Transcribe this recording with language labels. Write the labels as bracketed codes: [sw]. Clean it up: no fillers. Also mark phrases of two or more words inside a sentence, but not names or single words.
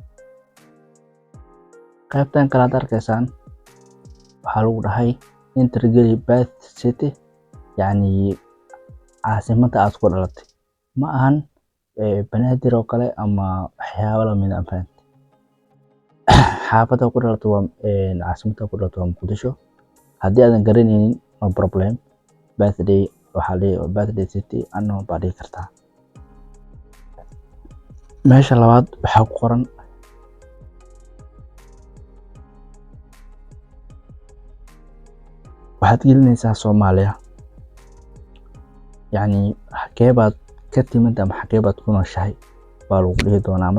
[so] qaybtan kale aad arkaysaan waxaa lagu dhahay enter geli [en] birth city [so] yacni caasimadda aad ku dhalatay. ma ahan banaadir oo kale ama waxyaabo la mid ah. xaafadda ku dhalatay waa caasimadda ku dhalatay waa Muqdisho. haddii aadan garanaynin [en] no problem. [so] birthday waxaa leeyahay [en] birthday city unknown [so] baa dhihi kartaa. meesha labaad waxaa ku qoran waxaad gelinaysaa Soomaaliya yacni xagee baad ka timid ama xagee baad ku nooshahay baa lagu dhihi doonaa.